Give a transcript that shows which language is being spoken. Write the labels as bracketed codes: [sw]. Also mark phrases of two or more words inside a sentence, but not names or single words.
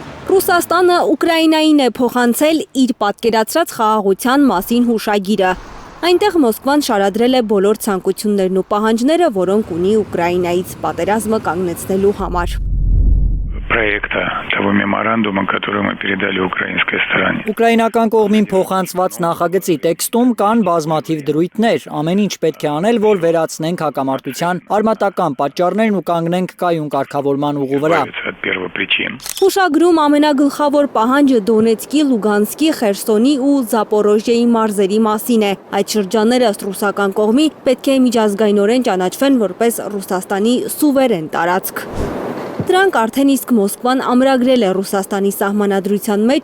[hy] Ռուսաստանը Ուկրաինային է փոխանցել իր պատկերացրած խաղաղության մասին հուշագիրը։ Այնտեղ Մոսկվան շարադրել է բոլոր ցանկություններն ու պահանջները, որոնք ունի Ուկրաինայից պատերազմը կանգնեցնելու համար։ [ru] Проекта того меморандума, который мы передали украинской стороне. [hy] Ուկրաինական կողմին փոխանցված նախագծի տեքստում կան բազմաթիվ դրույթներ, ամեն ինչ պետք է անել, որ վերացնենք հակամարտության արմատական պատճառներն ու կանգնենք կայուն կարգավորման ուղու վրա։ Հուշագրում ամենագլխավոր պահանջը Դոնեցկի, Լուգանսկի, Խերսոնի ու Զապորոժիեի մարզերի մասին է։ Այդ շրջանները ըստ ռուսական կողմի պետք է միջազգայինորեն ճանաչվեն որպես Ռուսաստանի սուվերեն տարածք։ Դրանք արդեն իսկ Մոսկվան ամրագրել է Ռուսաստանի սահմանադրության մեջ